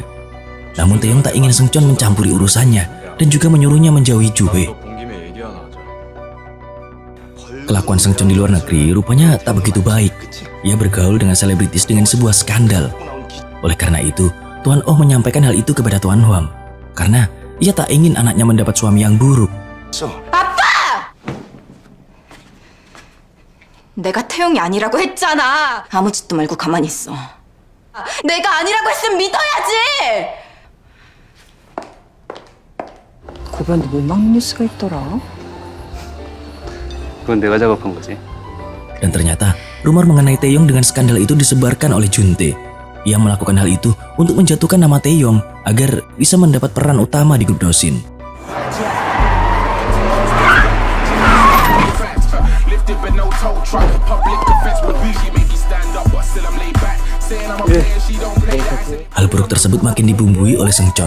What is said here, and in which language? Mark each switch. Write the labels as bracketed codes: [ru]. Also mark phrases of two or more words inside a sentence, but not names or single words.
[id] Namun Taeyong tak ingin Seungcheon mencampuri urusannya dan juga menyuruhnya menjauhi Juhe. Kelakuan Seungcheon di luar negeri rupanya tak begitu baik. Ia bergaul dengan selebritis dengan sebuah skandal. Oleh karena itu, Tuan Oh menyampaikan hal itu kepada Tuan Hwang karena ia tak ingin anaknya mendapat suami yang buruk. [ko] 아빠! 내가 태용이 아니라고 했잖아. 아무 짓도 말고 가만히 있어. 내가 아니라고 했으면 믿어야지. 고변도 못 막는 뉴스가 있더라. 그건 내가 작업한 거지. [id] Dan ternyata rumor mengenai Taeyong dengan skandal itu disebarkan oleh Juntae. Ia melakukan hal itu untuk menjatuhkan nama Taeyong agar bisa mendapat peran utama di grup Dosin. Hal buruk tersebut makin dibumbui oleh Seungcheon.